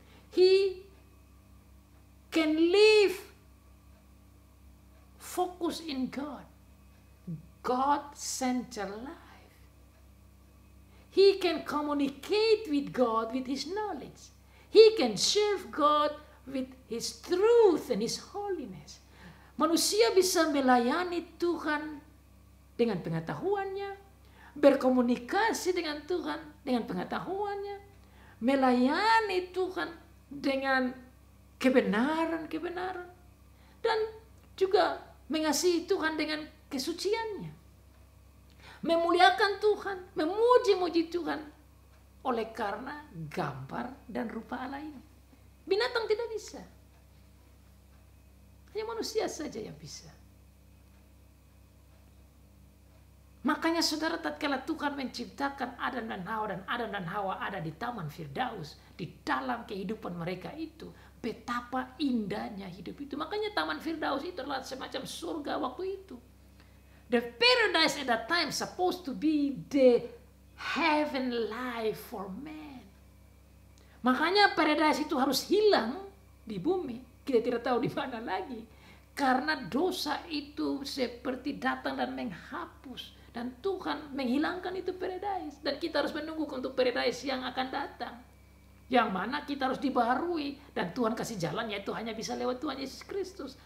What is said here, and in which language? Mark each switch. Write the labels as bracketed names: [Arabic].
[English] He can live focused in God, God-centered life. He can communicate with God with his knowledge. He can serve God with his truth and his holiness. [Indonesian] Manusia bisa melayani Tuhan dengan pengetahuannya, berkomunikasi dengan Tuhan dengan pengetahuannya, melayani Tuhan dengan kebenaran-kebenaran, dan juga mengasihi Tuhan dengan kesuciannya. Memuliakan Tuhan, memuji-muji Tuhan oleh karena gambar dan rupa Allah ini. Binatang tidak bisa. Hanya manusia saja yang bisa. Makanya saudara, tatkala Tuhan menciptakan Adam dan Hawa, dan Adam dan Hawa ada di Taman Firdaus, di dalam kehidupan mereka itu, betapa indahnya hidup itu. Makanya Taman Firdaus itu adalah semacam surga waktu itu. [English] The paradise at that time supposed to be the heaven life for man. [Indonesian] Makanya paradise itu harus hilang di bumi. Kita tidak tahu di mana lagi. Karena dosa itu seperti datang dan menghapus. Dan Tuhan menghilangkan itu paradise. Dan kita harus menunggu untuk paradise yang akan datang. Yang mana kita harus dibaharui. Dan Tuhan kasih jalan, yaitu hanya bisa lewat Tuhan Yesus Kristus.